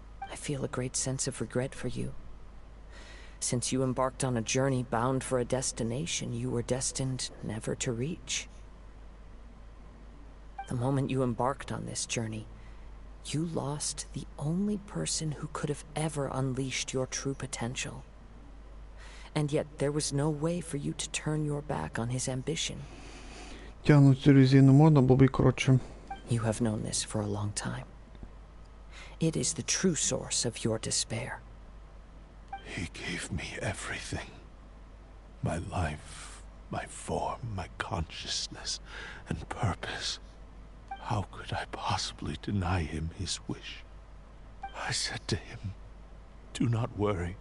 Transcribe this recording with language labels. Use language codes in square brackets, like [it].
[en] I feel a great sense of regret for you. Since you embarked on a journey bound for a destination you were destined never to reach. The moment you embarked on this journey, you lost the only person who could have ever unleashed your true potential. And yet there was no way for you to turn your back on his ambition. [uk] Тягнуть цю резину можна, було б коротше. [en] You have known this for a long time. It is the true source of your despair. He gave me everything. My life, my form, my consciousness, and purpose. How could I possibly deny him his wish? I said to him, "Do not worry.